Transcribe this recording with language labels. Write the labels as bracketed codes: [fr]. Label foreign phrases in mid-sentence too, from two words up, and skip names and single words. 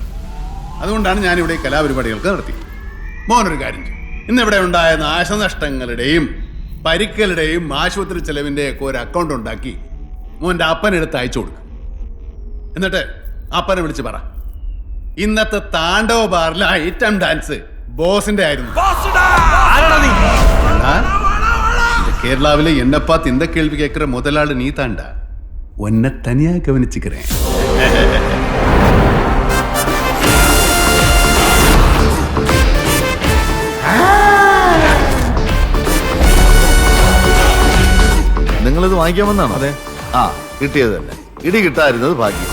[ml] അതുകൊണ്ടാണ് ഞാനിവിടെ കലാപരിപാടികൾക്ക് നടത്തി. മോനൊരു കാര്യം ചെയ്യും, ഇന്നിവിടെ ഉണ്ടായ നാശനഷ്ടങ്ങളുടെയും പരിക്കലുടെയും ആശുപത്രി ചെലവിൻ്റെയൊക്കെ ഒരു അക്കൗണ്ട് ഉണ്ടാക്കി മോൻ്റെ അപ്പനെടുത്ത് അയച്ചു കൊടുക്കും. എന്നിട്ട് അപ്പനെ വിളിച്ച് പറ, ഇന്നത്തെ താണ്ഡവ ബാറിലെ ഐറ്റം ഡാൻസ് ബോസിന്റെ ആയിരുന്നു. [ta] கேரளாவில என்ன பார்த்து இந்த கேள்வி கேட்கிற முதலாளி நீ தாண்டா. உன்னை தனியா கவனிச்சுக்கிறேன். [ml] നിങ്ങളിത് വാങ്ങിക്കാൻ വന്നാണോ? അതെ. ആ, കിട്ടിയത് തന്നെ. ഇടി കിട്ടായിരുന്നത് ഭാഗ്യം.